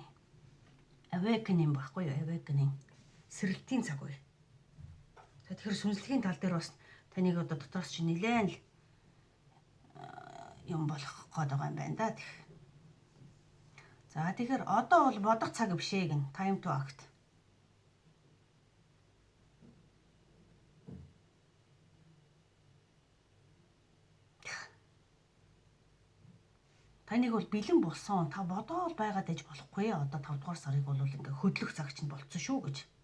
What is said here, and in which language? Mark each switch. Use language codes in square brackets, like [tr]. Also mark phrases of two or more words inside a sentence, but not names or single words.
[mn] Awakening баггүй юу? Awakening. Сэрэлтийн цаг үе. Тэгэхээр сүнслэгийн тал дээр бас таныг одоо дотоос чи нэлээд юм болох гээд байгаа юм байна да. За тэгэхээр одоо бол бодох цаг биш ээ гэн. [en] Time to act. [mn] Таныг бол бэлэн болсон. Та бодоод байгаад ээж болохгүй. Одоо 5 дугаар сарыг бол ингээ хөдлөх цаг чинь болцсон шүү гэж.